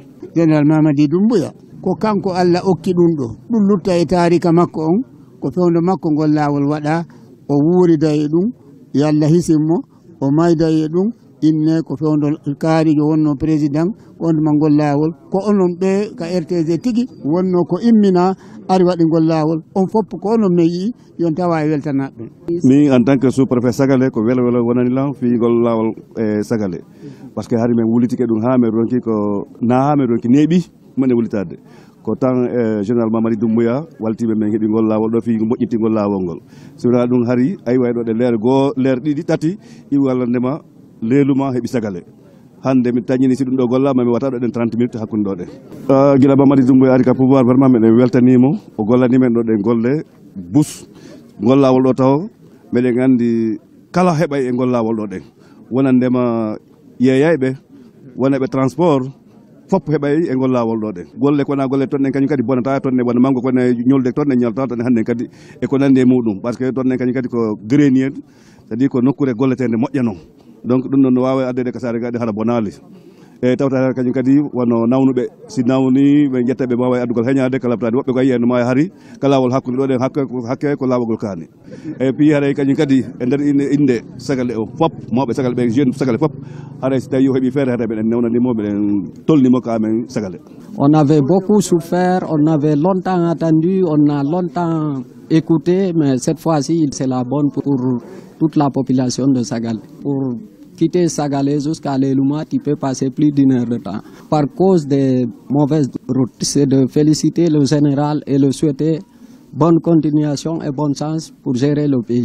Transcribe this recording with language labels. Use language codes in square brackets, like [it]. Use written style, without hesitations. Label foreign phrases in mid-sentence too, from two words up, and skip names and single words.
[ff] Général Mamadi Doumbouya ko kanko Allah okki ɗum ɗo ɗum lutta e taarika makko on ko fewndo makko ngol laawol waɗa o wuurida e ɗum yo Allah hisimmo o mayda e ɗum inne ko fewndo kaarijo wonno président wondema ngol laawol ko onon ɓe ka RTG tigi wonno ko immina ari waɗi ngol laawol on fopp ko onon me yii yon tawa e weltanaɓe. Min [fr] en tant que sous-préfet [ff] Sagale ko welo wonani lan fi ngol laawol e Sagale [fr] par ce que [ff] hari men wulitike ɗum ha men ronki ko na ha men ronki neeɓi mane wulitade ko tan général Mamadi Doumbouya waltiɓe men heeɓi ngol laawol ɗo fi moƴƴitingol laawol ngol sowona ɗum hari ayi way ɗo ɗe leer ɗiɗi tati iwi walla ndema Leeluma heeɓi Sagale hande mi tañini si ɗum ɗo gollama mi wata ɗo ɗen 30 minutes hakkude ɗo ɗen guila Mamadi Doumbouya ari ka pouvoir vraiment meɗen weltanimo o gollani men ɗo ɗen golle bus ngol laawol ɗo taw meɗen gandi kala heɓay e ngol laawol ɗo ɗen wona ndema yeeyayɓe wona ɓe transport fopp heɓay e ngol laawol ɗo ɗen golle kona golle toon en kañum kadi bonata toon ne wona mango kone ñolde toon ne ñalta toon hande kadi e ko nandi e muɗum [fr] par ce que [ff] toon en kañum kadi ko greni en [fr] c'est à dire [ff] ko nokkure golletede moƴƴa noon donc ɗum ɗon no wawi addede ko sare gaɗi haɗa bonali e tawta kañum kadi wono nawnuɓe si nawni ɓe jetta ɓe mbawa addugol heñade kala labtade woɓɓe ko yiyen ma hari ka lawol hakkude ɗo ɗen hakke ko lawol kaani e puis haɗay kañum kadi e nder inde Sagale o fop mawɓe Sagale ɓe jeune Sagale fop haɗay so tawi o heeɓi feere haɗa ɓeɗen newnanimo ɓeɗen tolnimo ko amen Sagale. [fr] On avait beaucoup souffert, on avait longtemps attendu, on a longtemps écouté, mais cette fois-ci c'est la bonne pour toute la population de Sagale, pour quitter Sagalé jusqu'à Lelouma, tu peux passer plus d'1 heure de temps. Par cause des mauvaises routes, c'est de féliciter le général et le souhaiter bonne continuation et bonne chance pour gérer le pays.